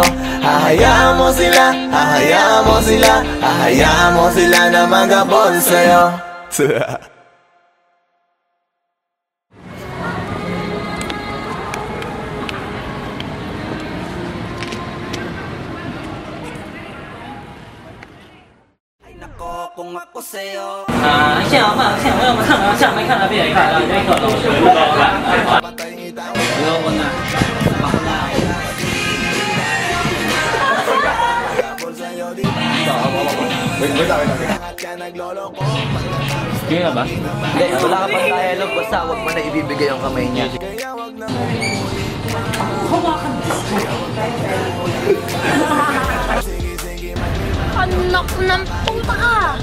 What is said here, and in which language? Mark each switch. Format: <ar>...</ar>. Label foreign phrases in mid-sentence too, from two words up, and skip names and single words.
<tl>Hahayaan mo sila, hahayaan mo sila, hahayaan mo sila na magabol sa'yo. Kung ako sa'yo,</tl> <zh>像嘛，像我们看啊，像没看到别人看到，没看到谁不高看。不要问啊，</zh> <tl>Sige nga ba? Hindi, wala ka pang dialogue, basta huwag mo na ibibigay yung kamay niya. Anak ng puta ka!</tl>